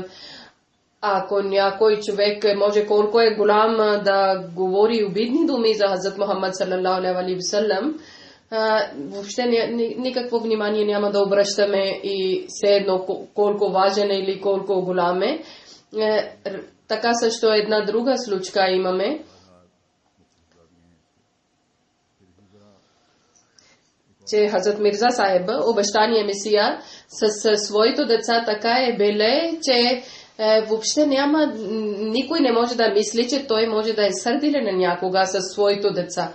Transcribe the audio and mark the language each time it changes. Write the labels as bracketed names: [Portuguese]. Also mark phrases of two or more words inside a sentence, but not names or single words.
[Bulgarian] Ако някой човек може колко е голям да говори обидни думи за Хазрат Мухаммад [Arabic] صلى الله عليه وسلم, [Bulgarian] въобще никакво внимание няма да обръщаме и все едно колко важен е или колко голям е. Така също една друга случка имаме. Че Хазрат Мирза Сахеб, обещания Месия, с своите деца така е беле, че въобще никой не може да мисли, че той може да е сърдилен на някога със своите деца.